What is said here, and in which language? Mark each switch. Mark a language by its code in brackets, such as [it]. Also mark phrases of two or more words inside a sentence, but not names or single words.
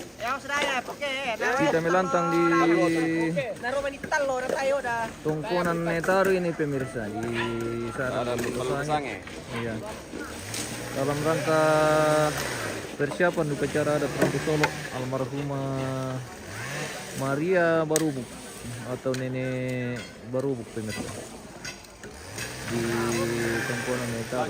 [id] Kita melantang di tungkunan Netaru ini pemirsa di Sarana Balupasangi. Iya. Dalam rangka persiapan upacara adat Rambu Solo almarhumah Maria Barubuk atau Nenek Barubuk pemirsa di tungkunan Netaru.